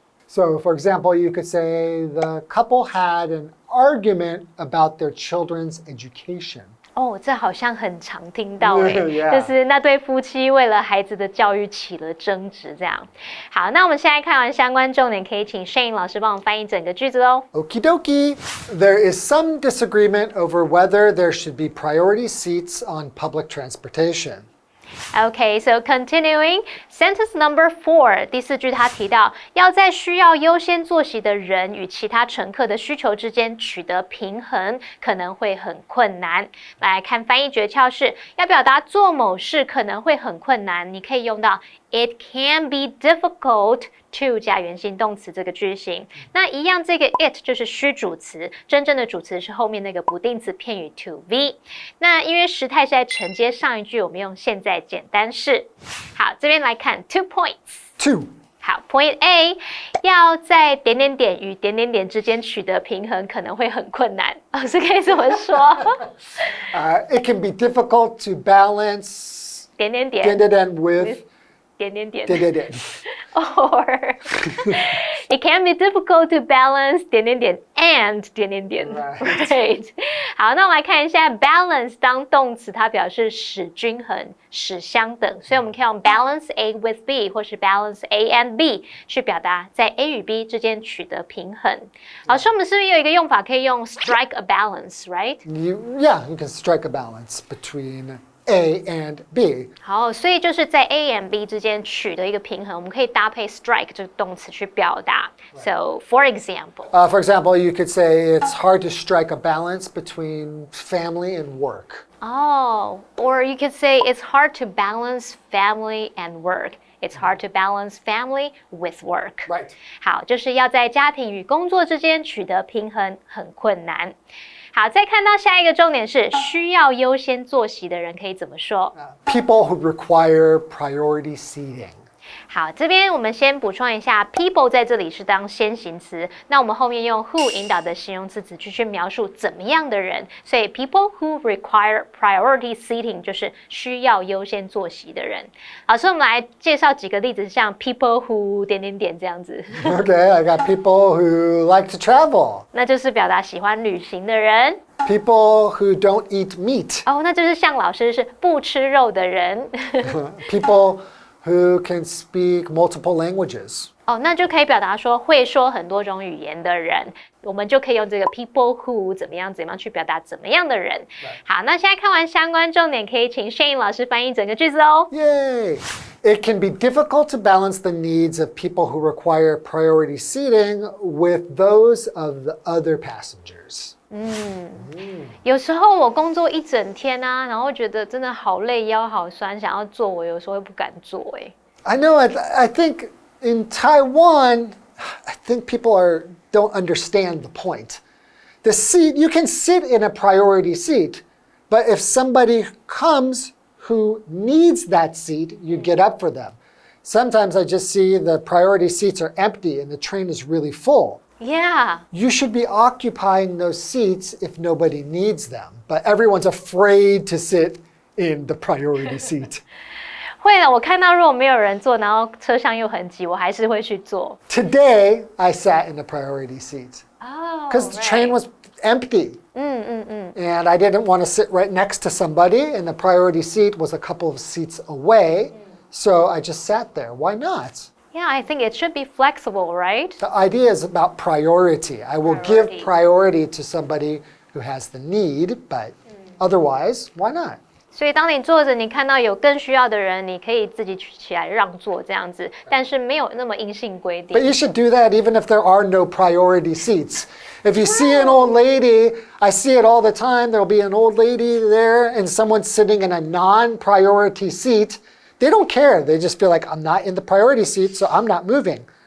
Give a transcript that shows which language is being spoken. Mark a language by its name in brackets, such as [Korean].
[English] So, for example, you could say the couple had an argument about their children's education. [Chinese] 哦，这好像很常听到哎， [English] Yeah. [Chinese] 就是那对夫妻为了孩子的教育起了争执，这样。好，那我们现在看完相关重点，可以请 Shane 老师帮我们翻译整个句子喽。 [English] Okie dokie. There is some disagreement over whether there should be priority seats on public transportation. Okay, so continuing, Sentence number 4， [Chinese] 第4句他提到，要在需要优先坐席的人与其他乘客的需求之间取得平衡，可能会很困难。来看翻译诀窍是，要表达做某事可能会很困难，你可以用到 [English] It can be difficult to [Chinese] 加原形动词这个句型。那一样，这个 it 就是虚主词，真正的主词是后面那个不定词片语 to be。那因为时态是在承接上一句，我们用现在简单式。好，这边来看 2 points。 [English] 2. [Chinese] 好 ，Point A， 要在点点点与点点点之间取得平衡，可能会很困难。老师可以怎么说 [English] It can be difficult to balance [Chinese] 点点点 [English] with [Chinese] 点点点。点点点。 [English] Or it can be difficult to balance [Chinese] 点点点 [English] and 点点点。 Right。 [Chinese] 好，那我们来看一下 balance 当动词，它表示使均衡、使相等，所以我们可以用 [English] balance A with B [Chinese] 或是 [English] balance A and B [Chinese] 去表达在 A 与 B 之间取得平衡。老师，我们是不是有一个用法可以用 [English] strike a balance, right? Yeah, you can strike a balance between A and B. [Chinese] 好，所以就是在 A and B 之间取得一个平衡，我们可以搭配 strike 这个动词去表达。 [English] So, for example, you could say it's hard to strike a balance between family and work. or you could say it's hard to balance family and work. It's hard to balance family with work. Right. [Chinese] 好，就是要在家庭与工作之间取得平衡，很困难。好，再看到下一个重点是需要优先坐席的人可以怎么说 [English] ？People who require priority seating. [Chinese] 好，这边我们先补充一下 people 在这里是当先行词，那我们后面用 who 引导的形容词子句去描述怎么样的人，所以 [English] people who require priority seating [Chinese] 就是需要优先坐席的人。老师，我们来介绍几个例子，像 [English] people who [Chinese] 点点点这样子。 [English] Okay, I got people who like to travel. [Chinese] 那就是表达喜欢旅行的人。 [English] People who don't eat meat. [Chinese] 那就是像老师是不吃肉的人。 [English] People who can speak multiple languages. [Chinese] 那就可以表达说会说很多种语言的人，我们就可以用这个 [English] people who [Chinese] 怎么样去表达怎么样的人。好，那现在看完相关重点，可以请 Shane 老师翻译整个句子哦。 [English] Yay! It can be difficult to balance the needs of people who require priority seating with those of the other passengers. [Chinese] 有时候我工作一整天啊，然后觉得真的好累，腰好酸，想要坐，我有时候会不敢坐。 [English] I know. I think in Taiwan, I think people don't understand the point. The seat, you can sit in a priority seat, but if somebody comes who needs that seat, you get up for them. Sometimes I just see the priority seats are empty and the train is really full. Yeah. You should be occupying those seats if nobody needs them, but everyone's afraid to sit in the priority seat. [Chinese] 会了，我看到如果没有人坐，然后车厢又很挤，我还是会去坐。 [English] Today, I sat in the priority seat. Because the train was empty. And I didn't want to sit right next to somebody, and the priority seat was a couple of seats away. So I just sat there. Why not? Yeah, I think it should be flexible, right? The idea is about priority. I will give priority to somebody who has the need, but otherwise, why not? [Chinese] 所以当你坐着，你看到有更需要的人，你可以自己起来让座这样子，但是没有那么硬性规定。 [English] But you should do that even if there are no priority seats. If you see an old lady, I see it all the time, there'll be an old lady there and someone sitting in a non-priority seat. They don't care. They just feel like, I'm not in the priority seat, so I'm not moving.